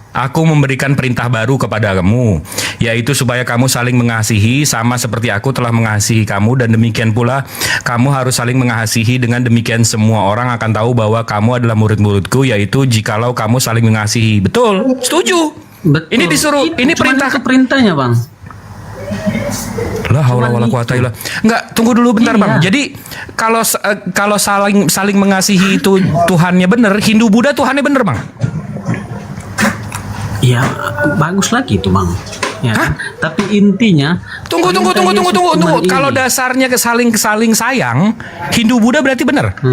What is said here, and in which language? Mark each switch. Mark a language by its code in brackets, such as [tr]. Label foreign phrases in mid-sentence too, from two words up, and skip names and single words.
[id] Aku memberikan perintah baru kepadamu, yaitu supaya kamu saling mengasihi sama seperti aku telah mengasihi kamu, dan demikian pula kamu harus saling mengasihi. Dengan demikian semua orang akan tahu bahwa kamu adalah murid-muridku, yaitu jikalau kamu saling mengasihi. Betul, setuju. Betul. Ini disuruh, ini perintahnya, Bang. [ar] لا حول ولا قوة إلا. [id] Enggak, tunggu dulu bentar, Bang. Jadi kalau saling mengasihi itu Tuhannya bener, Hindu Buddha Tuhannya bener, Bang. Ya, bagus lagi itu, Bang. Ya, kan? Tapi intinya Tunggu. Kalau dasarnya saling sayang, Hindu Buddha berarti benar.